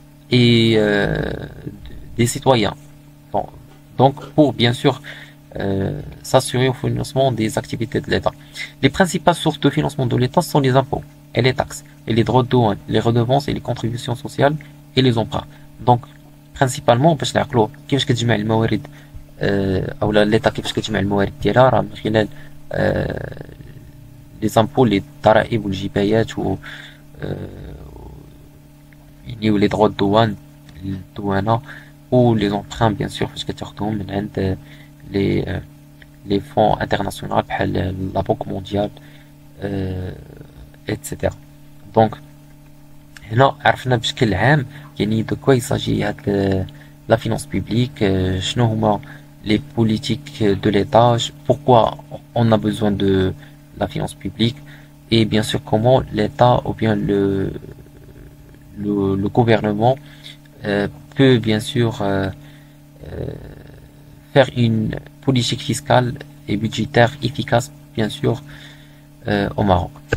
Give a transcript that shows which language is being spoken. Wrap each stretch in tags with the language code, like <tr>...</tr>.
<fr>et des citoyens. Bon, donc pour bien sûr s'assurer au financement des activités de l'État. Les principales sources de financement de l'État sont les impôts et les taxes, et les droits de douane, les redevances et les contributions sociales et les emprunts. Donc principalement</fr> <ar>باش نعقلوا كيفاش كتجمع الموارد او l'État كيفاش كتجمع الموارد ديالها راه من خلال</ar> <fr>les impôts,</fr> <ar>les ضرائب والجبايات و يعني</ar> <fr>les droits de douane,</fr> <ar>الدوانة ou les emprunts</ar> <fr>bien sûr</fr> <ar>فاش كتاخدهم من عند</ar> <fr>les fonds internationaux</fr> <ar>بحال</ar> <fr>la Banque mondiale etc. Donc</fr> <ar>هنا عرفنا بشكل عام يعني</ar> <fr>de quoi il s'agit هاد la finance publique,</fr> <ar>شنو هما</ar> <fr>les politiques de l'État, pourquoi on a besoin de la finance publique et bien sûr comment l'État ou bien le gouvernement peut bien sûr faire une politique fiscale et budgétaire efficace bien sûr au Maroc.</fr>